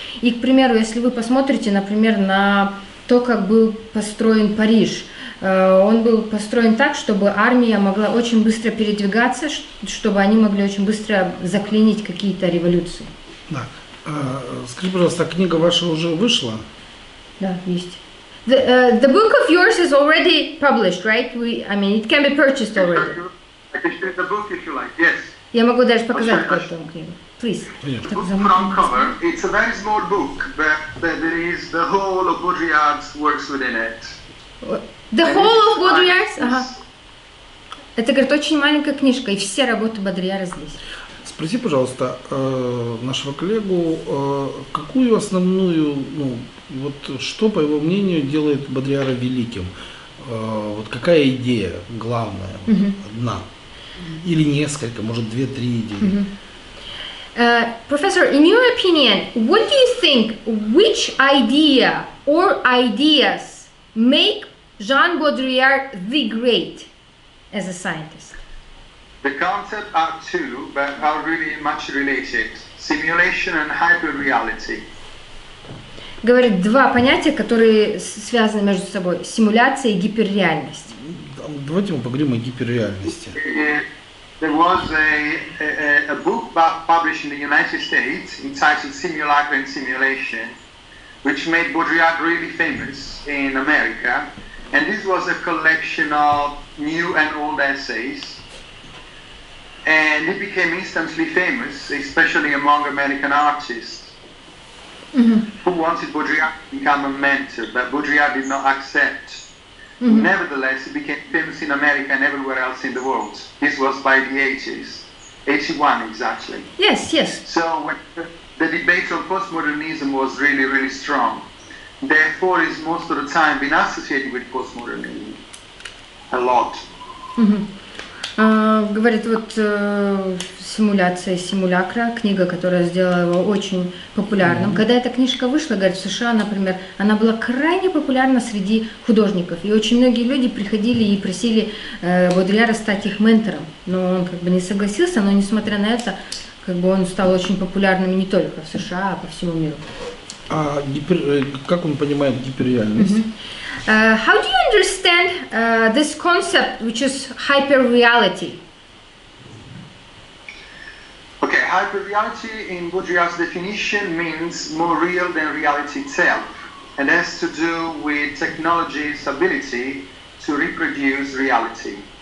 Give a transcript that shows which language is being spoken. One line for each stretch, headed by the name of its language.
Russian: И, к примеру, если вы посмотрите, например, на то, как был построен Париж, он был построен так, чтобы армия могла очень быстро передвигаться, чтобы они могли очень быстро заклинить какие-то революции. Да. Скажи, пожалуйста, книга ваша уже вышла? Да, есть.
English: The book of yours is already published, right? I mean, it can be purchased already. I can share the book if you like. Yes.
Russian: Я могу даже показать эту книгу.
English: Please. Book front cover. It's a very small book, but there is the whole of Baudrillard's works within it. The whole of Baudrillard's?
Russian: Ага. Это, говорит, очень маленькая книжка, и все работы Бодрийяра здесь. Спроси, пожалуйста, нашего коллегу, какую основную, вот что, по его мнению, делает Бодрияра великим? Вот какая идея главная, одна? Или несколько, может, 2-3 идеи?
English: Professor, in your opinion, what do you think, which idea or ideas make Jean Baudrillard the great as a scientist? The concepts are two, but are really much related. Simulation and hyperreality.
Russian: Говорит, два понятия, которые связаны между собой. Симуляция и гиперреальность. Давайте мы поговорим о гиперреальности.
English: There was a book published in the United States entitled Simulacra and Simulation, which made Baudrillard really famous in America. And this was a collection of new and old essays. And it became instantly famous, especially among American artists who wanted Baudrillard to become a mentor, but Baudrillard did not accept. Nevertheless, it became famous in America and everywhere else in the world. This was by the 80s, 81 exactly. Yes, yes. So when the debate on postmodernism was really, really strong. Therefore, it's most of the time been associated with postmodernism a lot.
Russian: Говорит, вот симуляция, симулякра, книга, которая сделала его очень популярным. Когда эта книжка вышла, говорит, в США, например, она была крайне популярна среди художников. И очень многие люди приходили и просили Бодрияра стать их ментором. Но он как бы не согласился, но несмотря на это, как бы он стал очень популярным не только в США, а по всему миру. А как он понимает гиперреальность?
English: How do you understand this concept, which is hyperreality? Okay, hyperreality in Baudrillard's definition means more real than reality itself, and has to do with technology's ability to reproduce reality.